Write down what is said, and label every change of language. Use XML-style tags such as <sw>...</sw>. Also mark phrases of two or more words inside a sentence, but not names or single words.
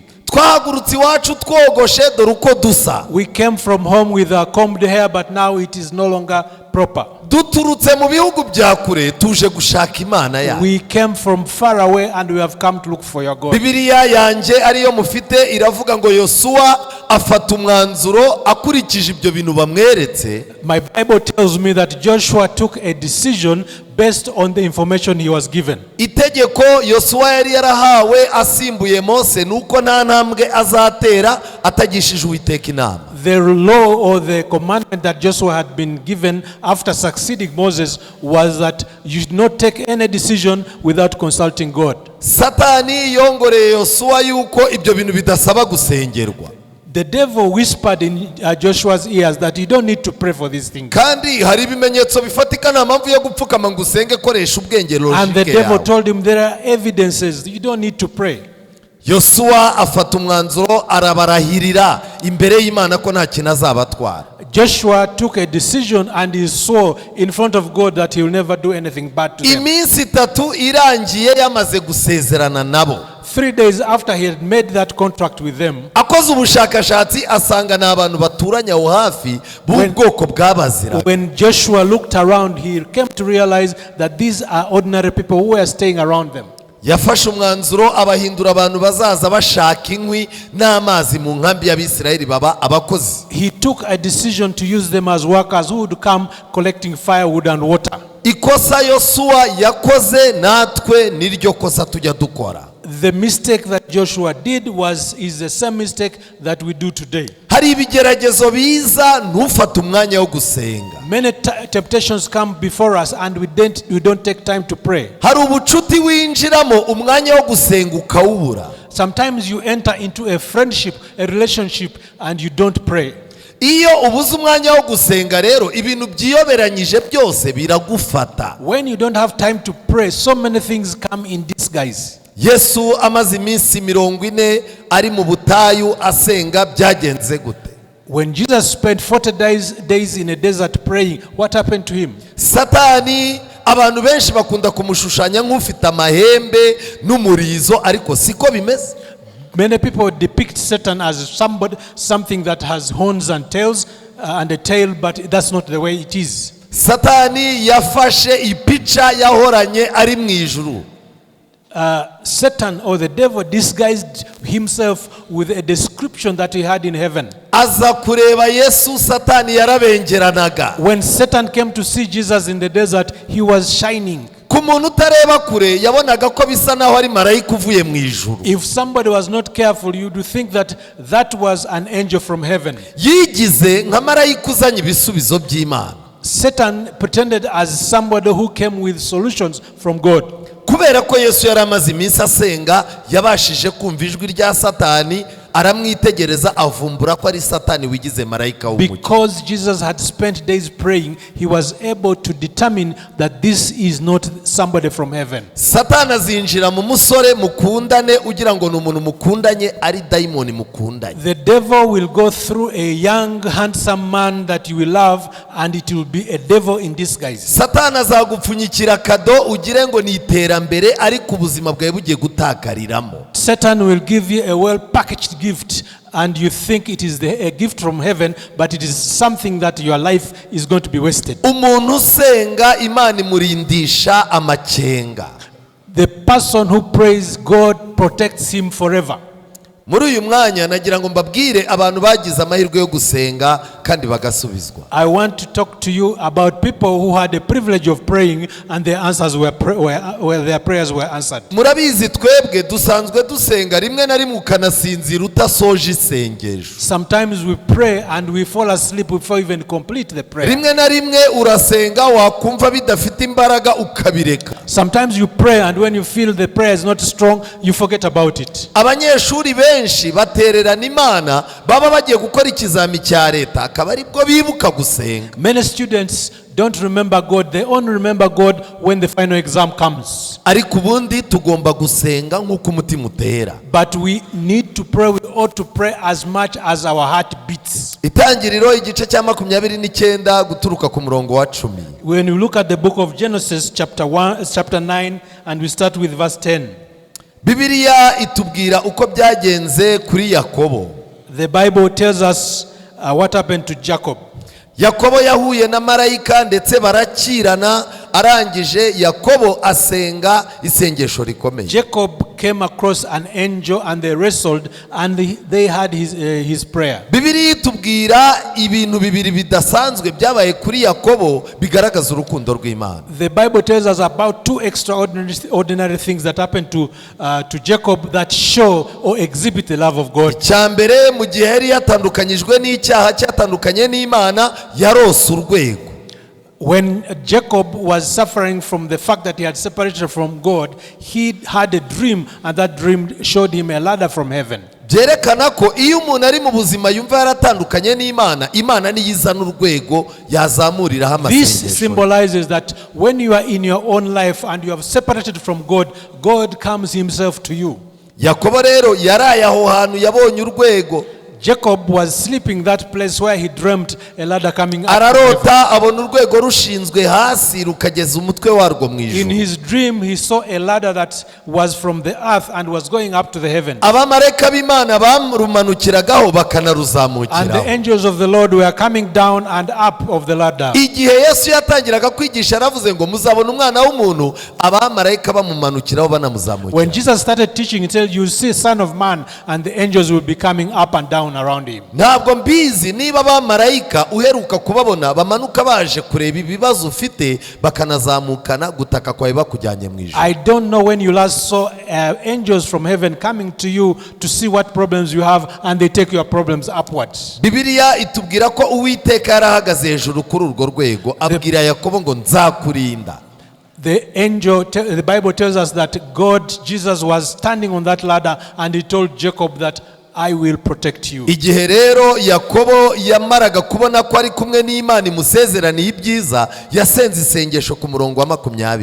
<rw>Twahagurutse iwacu twogoshe dore uko dusa.</rw> <en>We came from home with our combed hair, but now it is no longer proper.</en> <rw>Duturutse mu bihugu bya kure tuje gushaka Imana yacu.</rw> <en>We came from far away and we have come to look for your God.</en> <rw>Bibiliya yanjye ariyo mufite iravuga ngo Yosuwa afata umwanzuro akurikije ibyo bintu bamweretse.</rw> <en>My Bible tells me that Joshua took a decision based on the information he was given.</en> <rw>Itegeko Yosuwa yari yarahawe asimbuye Mose nuko nta ntambwe azatera atagishije Uwiteka inama.</rw> <en>The law or the commandment that Joshua had been given after succeeding Moses was that you should not take any decision without consulting God.</en> <rw>Satani yongoreye Yosuwa yuko ibyo bintu bidasaba gusengerwa.</rw> <en>The devil whispered in Joshua's ears that you don't need to pray for these things.</en> <rw>Kandi hari ibimenyetso bifatika nta mpamvu yo gupfukama ngo usenge koresha ubwenge logique.</rw> <en>And the devil told him there are evidences you don't need to pray.</en> <rw>Yosuwa afata umwanzuro arabarahirira imbere y'Imana ko nta kintu azabatwara.</rw> <en>Joshua took a decision and he swore in front of God that he will never do anything bad to them.</en> <rw>Iminsi 3 irangiye yamaze gusezerana nabo.</rw> <en>3 days after he had made that contract with them,</en> <rw>akoze ubushakashatsi asanga n'abantu baturanye aho hafi b'ubwoko bw'abazira.</rw> <en>When Joshua looked around, he came to realize that these are ordinary people who were staying around them.</en> <rw>Yafashe umwanzuro abahindura abantu bazaza bashaka inkwi n'amazi mu nkambi y'Abisirayeli baba abakozi.</rw> <en>He took a decision to use them as workers who would come collecting firewood and water.</en> <rw>Ikosa Yosuwa yakoze natwe niryo kosa tujya dukora.</rw> <en>The mistake that Joshua did is the same mistake that we do today.</en> <rw>Hari ibigeragezo biza ntufate umwanya wo gusenga.</rw> <en>Many temptations come before us and we don't take time to pray.</en> <rw>Hari ubucuti winjiramo umwanya wo gusenga ukawubura.</rw> <en>Sometimes you enter into a friendship, a relationship, and you don't pray.</en> <rw>Iyo ubuze umwanya wo gusenga rero ibintu byiyoberanyije byose biragufata.</rw> <en>When you don't have time to pray, so many things come in disguise.</en> <rw>Yesu amaze iminsi 40 ari mu butayu asenga byagenze gute?</rw> <en>When Jesus spent 40 days in a desert praying, what happened to him?</en> <rw>Satani abantu benshi bakunda kumushushanya nk'ufite amahembe n'umurizo ariko siko bimeze.</rw> <en>Many people depict Satan as something that has horns and tails and a tail, but that's not the way it is.</en> <rw>Satani yafashe ipica yahoranye ari mu ijuru.</rw> <en>Satan or the devil disguised himself with a description that he had in heaven.</en> <rw>Aza kureba Yesu Satani yarabengeranaga.</rw> <en>When Satan came to see Jesus in the desert, he was shining.</en> <rw>Ku muntu utareba kure yabonaga ko bisa naho ari marayika uvuye mu ijuru.</rw> <en>If somebody was not careful, you would think that was an angel from heaven.</en> <rw>Yigize nka marayika uzanye ibisubizo by'Imana.</rw> <en>Satan pretended as somebody who came with solutions from God.</en> <rw>Kubera ko Yesu yari amaze iminsi asenga yabashije kumva ijwi rya Satani aramwitegereza avumbura ko ari Satani wigize marayika w'umucyo.</rw> <en>Because Jesus had spent days praying, he was able to determine that this is not somebody from heaven.</en> <rw>Satani azinjira mu musore mukundane ugira ngo n'umuntu mukundanye ari daimoni mukundanye.</rw> <en>The devil will go through a young handsome man that you will love and it will be a devil in disguise.</en> <rw>Satani azagupfunyikira kado ugire ngo ni iterambere ariko ubuzima bwawe bugiye gutakariramo.</rw> <en>Satan will give you a well packaged gift and you think it is a gift from heaven, but it is something that your life is going to be wasted.</en> <rw>Umuntu usenga Imana imurindisha amakenga.</rw> <en>The person who prays, God protects him forever.</en> <rw>Muri uyu mwanya nagira ngo mbabwire abantu bagize amahirwe yo gusenga kandi bagasubizwa.</rw> <en>I want to talk to you about people who had the privilege of praying and their answers their prayers were answered.</en> <rw>Murabizi twebwe dusanzwe dusenga rimwe na rimwe ukanasinzira utasoje isengesho.</rw> <en>Sometimes we pray and we fall asleep before even complete the prayer.</en> <rw>Rimwe na rimwe urasenga wakumva bidafite imbaraga ukabireka.</rw> <en>Sometimes you pray and when you feel the prayer is not strong, you forget about it.</en> <rw>Abanyeshuri benshi benshi batererana Imana baba bagiye gukora ikizami cya leta akaba aribwo bibuka gusenga.</rw> <en>Many students don't remember God. They only remember God when the final exam comes.</en> <rw>Ariko ubundi tugomba gusenga nk'uko umutima utera.</rw> <en>But we need to pray. We ought to pray as much as our heart beats.</en> <rw>Itangiriro igice cya 29 guturuka ku murongo wa 10.</rw> <en>When you look at the book of Genesis chapter 9 and we start with verse 10.</en> <rw>Bibiliya itubwira uko byagenze kuri Yakobo.</rw> <en>The Bible tells us what happened to Jacob.</en> <rw>Yakobo yahuye na marayika ndetse barakirana, arangije Yakobo asenga isengesho rikomeye.</rw> <en>Jacob came across an angel and they wrestled and they had his prayer.</en> <rw>Bibiliya itubwira ibintu bibiri bidasanzwe byabaye kuri Yakobo bigaragaza urukundo rw'Imana.</rw> <en>The Bible tells us about two extraordinary things that happened to Jacob that show or exhibit the love of God.</en> <rw>Cyambere mu gihe yari yatandukanyijwe n'icyaha cyatandukanye n'Imana yarose urwego.</rw> <en>When Jacob was suffering from the fact that he had separated from God, he had a dream, and that dream showed him a ladder from heaven.</en> <rw>Byerekana ko iyo umuntu ari mu buzima yumva yaratandukanye n'Imana, Imana niyo izana urwego yazamuriraho amasengesho.</rw> <en>This symbolizes that when you are in your own life and you have separated from God, God comes himself to you.</en> <rw>Yakobo rero yaraye aho hantu yabonye urwego.</rw> <en>Jacob was sleeping that place where he dreamt a ladder coming up.</en> <rw>Ararota abona urwego rushinzwe hasi rukageza umutwe warwo mu ijuru.</rw> <en>In his dream he saw a ladder that was from the earth and was going up to the heaven.</en> <rw>Abamarayika b'Imana barumanukiragaho bakanaruzamukiraho.</rw> <en>And the angels of the Lord were coming down and up of the ladder.</en> <rw>Igihe Yesu yatangiraga kwigisha aravuze ngo muzabona umwana w'umuntu, abamarayika bamumanukiraho banamuzamukira.</rw> <en>When Jesus started teaching, he said, you see Son of Man, and the angels will be coming up and down around him.</en> <rw>Ntabwo mbizi niba abamarayika uheruka kubabona bamanuka baje kureba ibibazo ufite bakanazamukana gutaka kwawe bakujyanye mu ijuru.</rw> <en>I don't know when you last saw angels from heaven coming to you to see what problems you have and they take your problems upwards.</en> <rw>Bibiliya itubwira ko Uwiteka yarahagaze hejuru kuri urwo rwego abwira Yakobo ngo nzakurinda.</rw> <en>The Bible tells us that Jesus was standing on that ladder and he told Jacob that I will protect you.</en> <rw>Igihe rero Yakobo yamaraga kubona ko ari kumwe n'Imana imusezeraniye ibyiza, yasenze isengesho ku murongo wa 20.</rw>